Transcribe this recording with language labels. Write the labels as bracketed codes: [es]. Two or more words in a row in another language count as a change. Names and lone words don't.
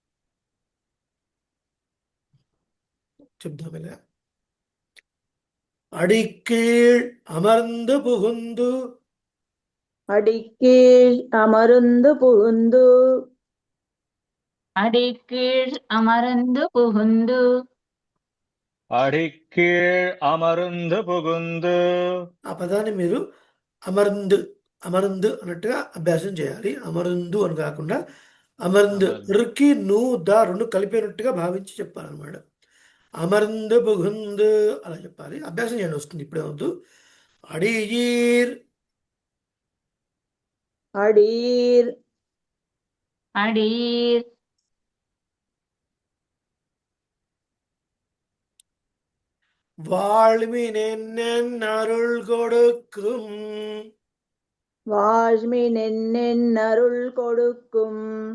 [te] చెప్దామిలా. [ta] அடிக்கீழ் அமர்ந்து புகுந்து அடிக்கீழ் அமர்ந்து புகுந்து அடிக்கீழ் அமர்ந்து புகுந்து அடிக்கீழ் அமருந்து புகுந்து. [te] ఆ పదాన్ని మీరు అమర్ందు అమర్ందు అన్నట్టుగా అభ్యాసం చేయాలి. అమరుందు అని కాకుండా అమర్ందు రుకి ను దా రెండు కలిపినట్టుగా భావించి చెప్పాలన్నమాట. [ta] அமர்ந்து புகுந்து [te] అలా చెప్పాలి. అభ్యాసం చేయండి, వస్తుంది, ఇప్పుడే వద్దు. అడియీర్ [ta] அடீர் அடீர் வாழ்மினென்னென் அருள் கொடுக்கும் வாழ்மினென்னென் அருள் கொடுக்கும்